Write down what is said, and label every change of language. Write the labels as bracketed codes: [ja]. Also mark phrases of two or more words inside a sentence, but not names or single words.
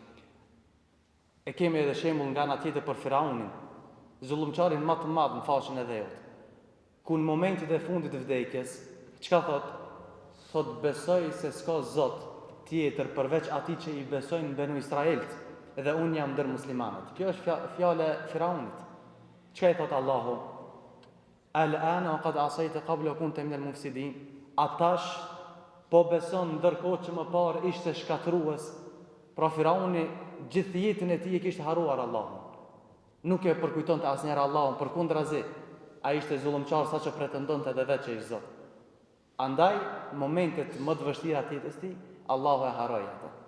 [sq] E kemi edhe shembull nga ana tjetër për Firaunin, zullumçarin më të madh në faqen e dheut. Ku në momentit e fundit të vdekjes, çka thot? Thot besoj se s'ka Zot tjetër përveç atij që i besojnë Benu Israilt dhe unë jam ndër muslimanët. Kjo është fjala e Firaunit. Çka i thot Allahu? [ar] الآن قد عصيت قبل كنت من المفسدين. [sq] Atash po beson ndërkohë që më parë ishte shkatrues. Pra Firauni gjithë jetën e tij e kishte harruar Allahun. Nuk e përkujtonte asnjëherë Allahun, përkundrazi, ai ishte zullumçar saqë pretendonte edhe vetë që ishte Zot. Andaj momentet më të vështira të jetës tij, Allahu e harroi ato.